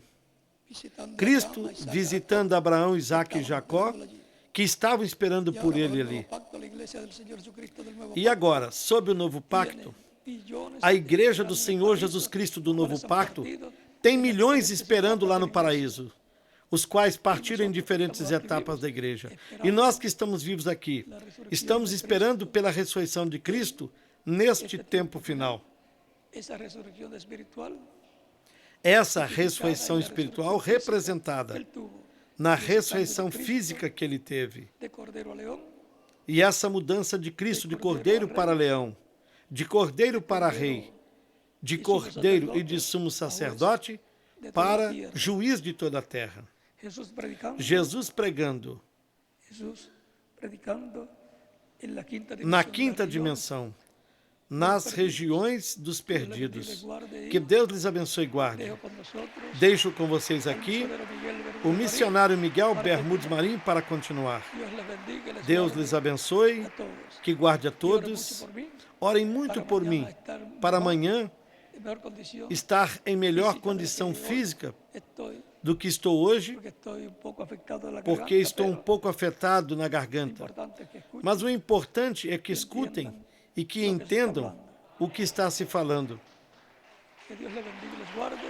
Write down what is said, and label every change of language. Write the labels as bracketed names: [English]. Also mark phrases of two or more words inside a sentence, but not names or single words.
[Spanish] visitando a Cristo Abraham, a Isaac, [Portuguese] visitando Abraão, Isaque e Jacó, que estavam esperando [Spanish] y por ahora [Portuguese] ele [Spanish] bajo el [Portuguese] ali. [Spanish] nuevo pacto, la iglesia del Señor Jesucristo del nuevo [Portuguese] E agora, sob o novo pacto, [Spanish] billones [Portuguese] a [Spanish] de [Portuguese] igreja do [Spanish] esperando [Portuguese] Senhor [Spanish] el paraíso, [Portuguese] Jesus Cristo do [Spanish] los [Portuguese] novo [Spanish] cuales han [Portuguese] pacto [Spanish] partido [Portuguese] tem [Spanish] en [Portuguese] milhões [Spanish] diferentes [Portuguese] esperando lá [Spanish] etapas [Portuguese] no [Spanish] da iglesia. [Portuguese] paraíso, os quais partiram em diferentes etapas da igreja. E nós que estamos vivos aqui, estamos esperando pela ressurreição de Cristo neste tempo final. [Spanish] Esa resurrección espiritual [Portuguese] Essa ressurreição espiritual representada [Spanish] que él tuvo [Portuguese] na ressurreição física que ele teve. [Spanish] de cordero a león, [Portuguese] E essa mudança de Cristo de cordeiro para leão, de cordeiro para rei, de cordeiro e de sumo sacerdote para juiz de toda a terra. [Spanish] Jesús predicando, [Portuguese] Jesus pregando [Spanish] Jesús predicando en la quinta [Portuguese] na [Spanish] dimensión [Portuguese] quinta [Spanish] de la región. [Portuguese] dimensão, nas regiões dos perdidos. Que Deus lhes abençoe e guarde. [Spanish] Dejo con nosotros [Portuguese] Deixo com vocês aqui [Spanish] al misionero Miguel Bermúdez [Portuguese] o [Spanish] Marín. [Portuguese] missionário Miguel Bermudes Marim para continuar. [Spanish] Dios les bendiga y les [Portuguese] Deus [Spanish] guarde [Portuguese] lhes abençoe, [Spanish] a todos. [Portuguese] que guarde a [Spanish] Y ore mucho [Portuguese] todos. [Spanish] por mí, [Portuguese] Orem muito por mim, para amanhã [Spanish] en mejor condición. [Portuguese] estar em melhor condição física [Spanish] Estoy, [Portuguese] do que estou hoje, [Spanish] porque estoy un poco afectado de la [Portuguese] porque [Spanish] garganta, [Portuguese] estou um [Spanish] pero [Portuguese] pouco afetado na [Spanish] lo [Portuguese] garganta. [Spanish] importante es que escuchen [Portuguese] Mas o importante é que escutem e que entendam o que está se falando. [Spanish] que Dios les bendiga y les guarde.